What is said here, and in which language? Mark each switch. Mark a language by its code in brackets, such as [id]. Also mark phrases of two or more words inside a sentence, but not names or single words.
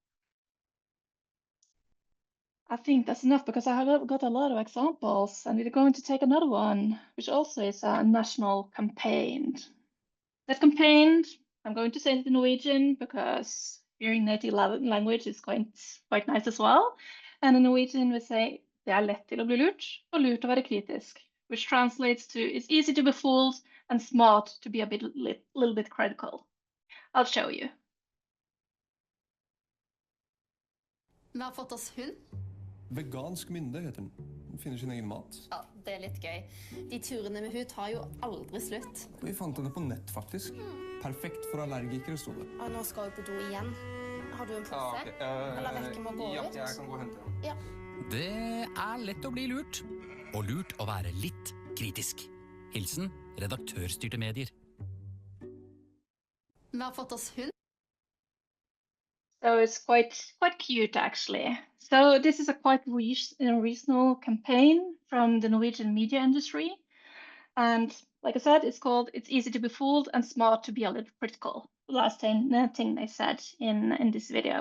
[en] I think that's enough because I have got a lot of examples, and we're going to take another one, which also is a national campaign. That campaign, I'm going to say it in Norwegian because hearing native language is quite nice as well. And in Norwegian we say, [no] det lett til å bli lurt, og lurt å være kritisk, [en] which translates to, it's easy to be fooled and smart to be a little bit critical. I'll show you. [no] Vi har fått oss hund. Vegansk mynde heter den. Den finner sin egen mat. Ja, det litt gøy. De turene med hund tar jo aldri slutt. Vi fant henne på nett, faktisk. Perfekt for allergikere, stod det. Og nå skal vi på do igjen. Har du en pose? [en] Okay. [no] Eller rekker vi å gå ut? Ja, jeg kan gå og hente den. Ja. Det lett å bli lurt, og lurt å være litt kritisk. Hilsen redaktørstyrte medier. Vi har fått oss hund. [en] So it's quite cute, actually. So this is a quite regional campaign from the Norwegian media industry. And like I said, it's called It's Easy to be Fooled and Smart to be a Little Critical. The last thing they said in this video.